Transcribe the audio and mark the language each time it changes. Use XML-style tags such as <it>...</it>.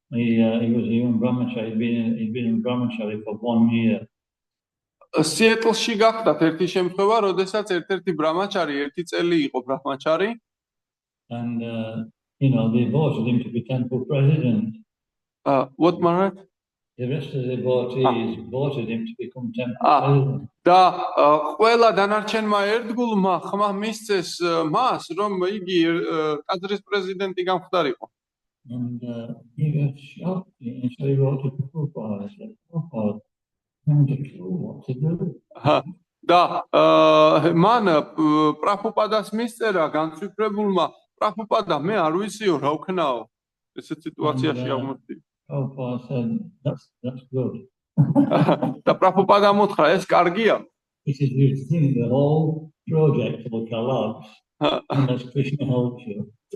<en>He was a young brahmachari. He'd been in brahmachari for 1 year.</en> <ka>სიეტლში გახდათ ერთი შემთხვევა, როდესაც ერთ-ერთი ბრამაჩარი 1 წელი იყო ბრამაჩარი.</ka> <en>And, they voted him to be temple president. What Maharaj? The rest of the devotees voted him to become temple president.</en> <ka>და ყველა დანარჩენმა ერთგულმა ხმა მისცეს მას, რომ იგი ტაძრის პრეზიდენტი გამხდარიყო.</ka> <en>And he got shocked, and so he wrote to Prabhupada. He said, Prabhupada, I haven't a clue what to do.</en> <ka>და მან პრაბჰუპადას მისწერა განცვიფრებულმა, პრაბჰუპადა, მე არ ვიციო რა ვქნაო. ესეთ სიტუაციაში აღმოჩნდი.</ka> <en>Prabhupada said, that's good.</en> <ka>და პრაბჰუპადამ უთხრა, ეს კარგია.</ka> <en>He said, you think the whole project will collapse unless Krishna helps you.</en>